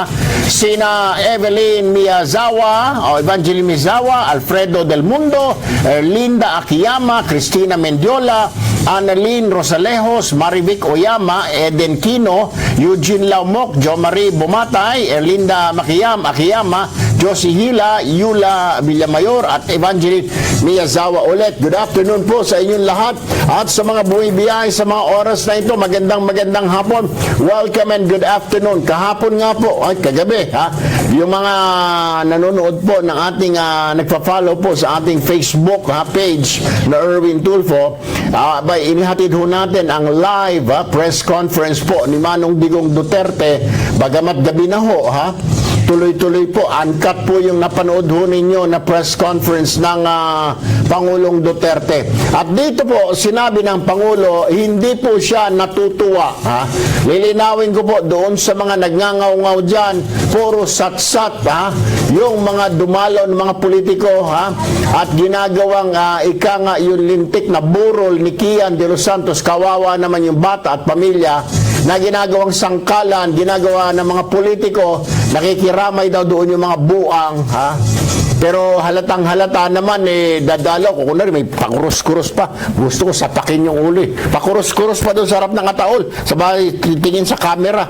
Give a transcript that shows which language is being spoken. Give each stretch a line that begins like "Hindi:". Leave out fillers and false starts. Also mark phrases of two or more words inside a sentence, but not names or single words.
Filipino: Sina Evelyn Miyazawa, Evangeline Miyazawa, Alfredo Del Mundo, Erlinda Akiyama, Cristina Mendiola, Annalyn Rosalejos, Marivic Oyama, Eden Quino, Eugene Laumok, Jo Marie Bumatay, Erlinda Akiyama, Josie Hila, Yula Villamayor at Evangeline Miyazawa ulit.
English: Good afternoon
Filipino: po sa inyong lahat at sa mga bumibiyahe sa mga oras na ito. Magandang hapon.
English: Welcome and good afternoon.
Filipino: Kahapon nga po, ay kagabi, ha? Yung mga nanonood po ng ating nagpa-follow po sa ating Facebook page na Erwin Tulfo, inihatid ho natin ang
English: live press conference
Filipino: po ni Manong Digong Duterte. Bagamat gabi na ho, ha? Tuloy-tuloy po, uncut po yung napanood ho ninyo na
English: press conference
Filipino: ng Pangulong Duterte. At dito po, sinabi ng Pangulo, hindi po siya natutuwa. Ha? Lilinawin ko po doon sa mga nagngangaw-ngaw dyan, puro sat-sat, ha? Yung mga dumalon, mga politiko, ha? At ginagawang yung lintik na burol ni Kian de los Santos, kawawa naman yung bata at pamilya na ginagawang sangkalan, ginagawa ng mga politiko, nakikiramay daw doon yung mga buang, ha? Pero halatang halata naman, dadalaw ko. Kunwari, may pakurus-kurus pa. Gusto ko sapakin yung uli. Pakurus-kurus pa doon sa harap ng ataol. Sabay, titingin sa camera.